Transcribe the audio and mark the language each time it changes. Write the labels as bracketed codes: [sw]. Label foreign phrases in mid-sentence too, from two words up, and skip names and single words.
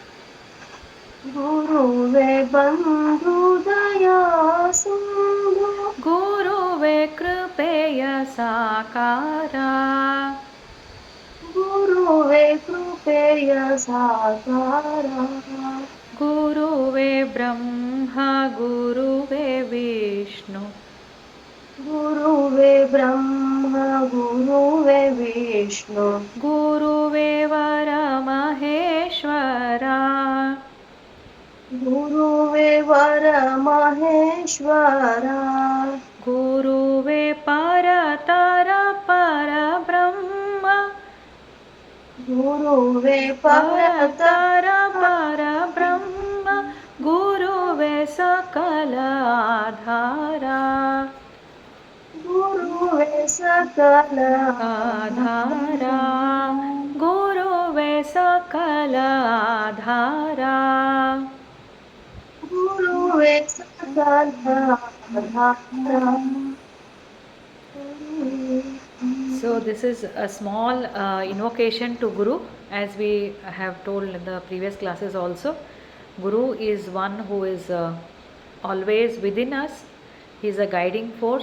[kn] ಗುರುವೇ ಬಂಧು ದಯಾ ಸಿಂಧು ಗುರುವೇ ಕೃಪೆಯ ಸಾಕಾರ ಗುರುವೇ ಕೃಪೆಯ ಸಾಕಾರ ಗುರುವೇ ಬ್ರಹ್ಮ ಗುರುವೇ ವಿಷ್ಣು ಗುರುವೇ ಬ್ರಹ್ಮ ಗುರುವೇ ವಿಷ್ಣು ಗುರುವೇ ವರ ಮಹೇಶ್ವರ ಗುರುವೇ ವರ ಮಹೇಶ್ವರ ಗುರುವೇ ಪರತರ ಪರಬ್ರಹ್ಮ ಗುರುವೇ ಪರತರ ಪರಬ್ರಹ್ಮ ಗುರುವೇ ಸಕಲ ಆಧಾರ ಗುರುವೇ ಸಕಲ ಆಧಾರ ಗುರುವೇ ಸಕಲ ಆಧಾರ ಗುರುವೇ ಸಕಲ ಆಧಾರ. [en] So this is a small invocation to Guru, as we have told in the previous classes also. Guru is one who is always within us. He is a guiding force.